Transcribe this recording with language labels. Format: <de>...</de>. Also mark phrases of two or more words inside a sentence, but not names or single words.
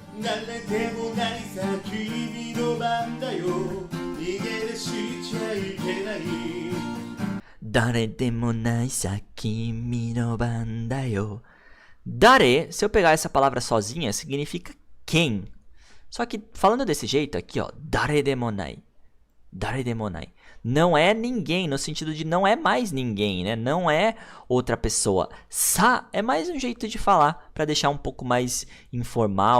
<ja>誰でもないさ君の番だよ逃げ出しちゃいけない誰でもないさ君の番だよ</ja> <pt>Dare, se eu pegar essa palavra sozinha, significa quem. Só que falando desse jeito aqui, ó,</pt> <ja>誰でもない. 誰でもない.</ja> <pt>Não é ninguém, no sentido de não é mais ninguém, né? Não é outra pessoa. Sa é mais um jeito de falar, para deixar um pouco mais informal.</pt>